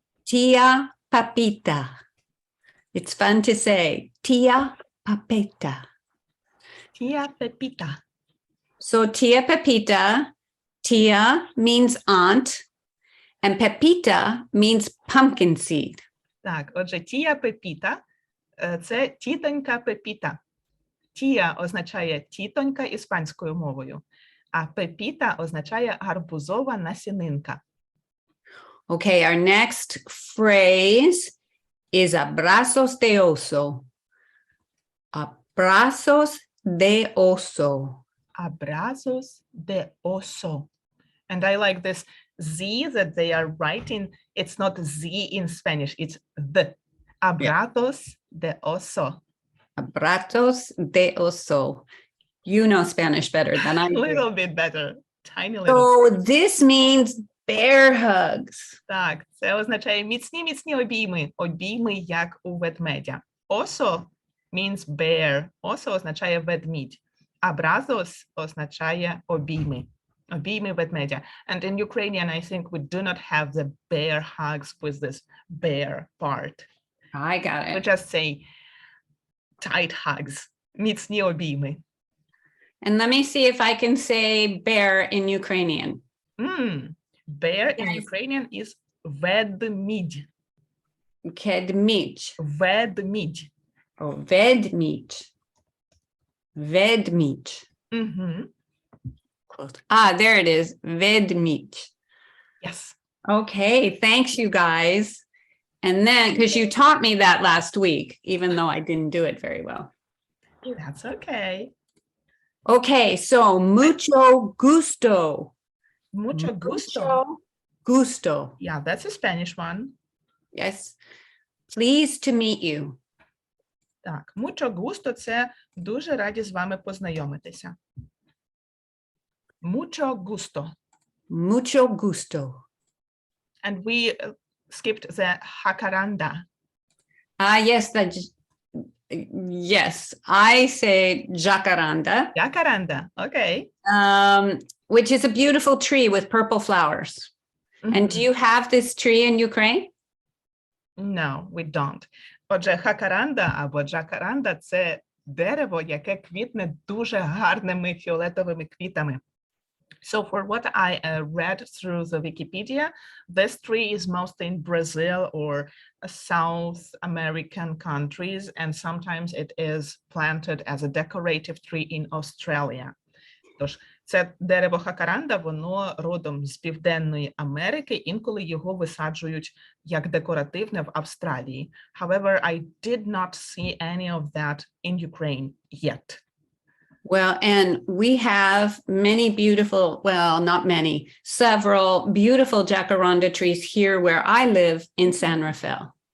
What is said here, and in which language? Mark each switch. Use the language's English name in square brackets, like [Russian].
[English] Tia Papita. It's fun to say. [Spanish] Tia Papita. Tia Pepita. [English] So Tia Pepita, Tia means aunt, and Pepita means pumpkin seed. [Ukrainian] Так, отже, Тія Пепіта – це тітонька Пепіта. Тія означає тітонька іспанською мовою, а Пепіта означає гарбузова насінинка. [English] Okay, our next phrase is [Spanish] abrazos de oso. Abrazos de oso. Abrazos de oso. [English] And I like this Z that they are writing. It's not Z in Spanish, it's the. [Spanish] Abrazos de oso. Abrazos de oso. [English] You know Spanish better than I A do. little bit better. Tiny little. So this means bear hugs. [Ukrainian] Так, це означає міцні обійми. Обійми, як у ведмедя. [English] Oso means bear. [Ukrainian] Oso означає ведмідь. Abrazos означає обійми. Обійми ведмедя. [English] And in Ukrainian, I think we do not have the bear hugs with this bear part. I got We it. just say tight hugs. [Ukrainian] Міцні обійми. [English] And let me see if I can say bear in Ukrainian. Bear in Yes. Ukrainian is ведмідь. [Ukrainian] Kedmich. Ведмідь. Oh, vedmich. Vedmich. Мгм. [English] Close. Ah, there it is. Vedmich. Yes. Okay, thanks you guys. And then, because you taught me that last week, even though I didn't do it very well. That's okay. Okay, so [Spanish] mucho gusto. Mucho gusto. Mucho gusto. [English] Yeah, that's a Spanish one. Yes. Pleased to meet you. [Ukrainian] Так, [Spanish] mucho gusto [Ukrainian] – це дуже раді з вами познайомитися. [Spanish] Mucho gusto. Mucho gusto. [English] And we skipped the jacaranda. Yes, yes, I say jacaranda, Jacaranda, okay. which is a beautiful tree with purple flowers. And do you have this tree in Ukraine? No, we don't. [Ukrainian] Отже, хакаранда або джакаранда – це дерево, яке квітне дуже гарними фіолетовими квітами. [English] So for what I read through the Wikipedia, this tree is mostly in Brazil or South American countries, and sometimes it is planted as a decorative tree in Australia. [Ukrainian] Тож, це дерево хакаранда, воно родом з Південної Америки, інколи його висаджують як декоративне в Австралії. [English] However, I did not see any of that in Ukraine yet. Well, and we have many beautiful, well, not many, several beautiful jacaranda trees here where I live in San Rafael.